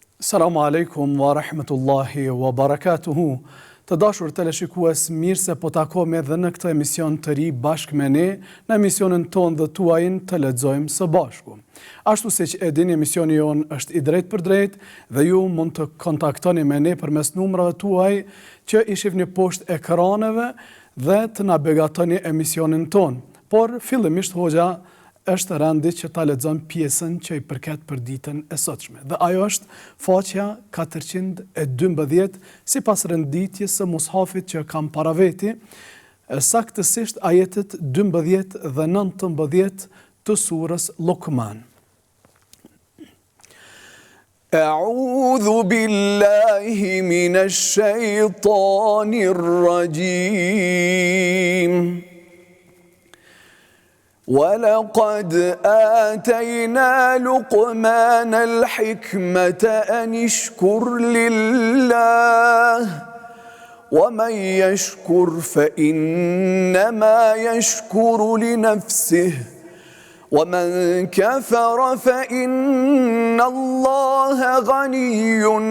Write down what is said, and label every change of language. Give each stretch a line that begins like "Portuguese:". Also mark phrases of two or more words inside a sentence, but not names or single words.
Arabic: السلام عليكم ورحمة الله وبركاته.
Albanian: Të dashur teleshikues, mirë se po takojmë edhe në këtë emision të ri bashkë me ne, në emisionin tonë dhe tuajin të lexojmë së bashku. Ashtu siç e dini, emisioni jon është i drejt për drejt dhe ju mund të kontaktoni me ne përmes numrave tuaj që i shihni poshtë ekraneve dhe të na beqatoni emisionin tonë. Por fillimisht hoxha është rëndi që ta lexon pjesën që i përket për ditën e sotshme. Dhe ajo është faqja 412 sipas renditjes së mushafit që kam para veti, saktësisht ajetet 12 dhe 19 të surës Luqman.
Arabic: أعوذ بالله من الشيطان الرجيم. وَلَقَدْ آتَيْنَا لُقْمَانَ الْحِكْمَةَ أَنِ اشْكُرْ لِلَّهِ وَمَنْ يَشْكُرْ فَإِنَّمَا يَشْكُرُ لِنَفْسِهِ وَمَنْ كَفَرَ فَإِنَّ اللَّهَ غَنِيٌّ